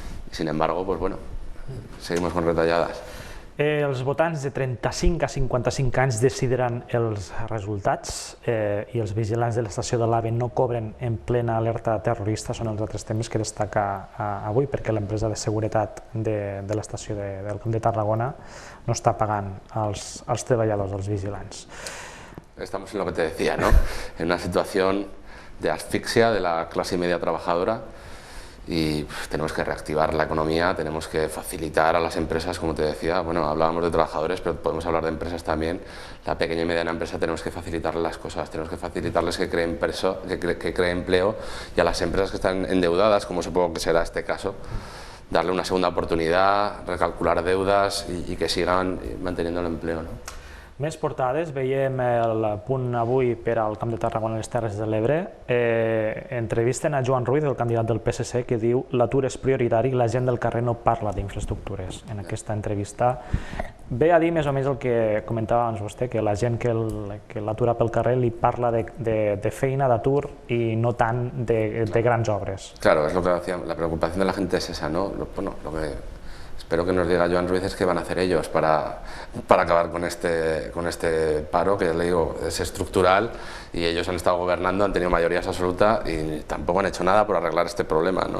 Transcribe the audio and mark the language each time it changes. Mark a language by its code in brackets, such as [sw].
[es] Y sin embargo, pues bueno, seguimos con retalladas. [ca] Els votants de 35 a 55 anys decidiran els resultats i els vigilants de l'estació de l'AVE no cobren en plena alerta terrorista. Són els altres temes que destaca avui, perquè l'empresa de seguretat de l'estació del Camp de Tarragona no està pagant als treballadors, als vigilants. [es] Estamos en lo que te decía, ¿no? En una situación de asfixia de la clase media trabajadora. Y tenemos que reactivar la economía, tenemos que facilitar a las empresas, como te decía, bueno, hablábamos de trabajadores, pero podemos hablar de empresas también. La pequeña y mediana empresa tenemos que facilitarles las cosas, tenemos que facilitarles que creen empleo, y a las empresas que están endeudadas, como supongo que será este caso, darle una segunda oportunidad, recalcular deudas y que sigan manteniendo el empleo, ¿no? [ca] Més portades, veiem el punt avui per al Camp de Tarragona i les Terres de l'Ebre. Entrevisten a Joan Ruiz, el candidat del PSC, que diu l'atur és prioritari i la gent del carrer no parla d'infraestructures. En aquesta entrevista ve a dir més o menys el que comentava abans vostè, que la gent que l'atura pel carrer li parla de feina, d'atur i no tant de grans obres. [es] Claro, es lo que decía, la preocupación de la gente es esa, ¿no? Bueno, lo que espero que nos diga Joan Ruiz es qué van a hacer ellos para acabar con este paro, que ya le digo, es estructural, y ellos han estado gobernando, han tenido mayorías absolutas y tampoco han hecho nada por arreglar este problema, ¿no?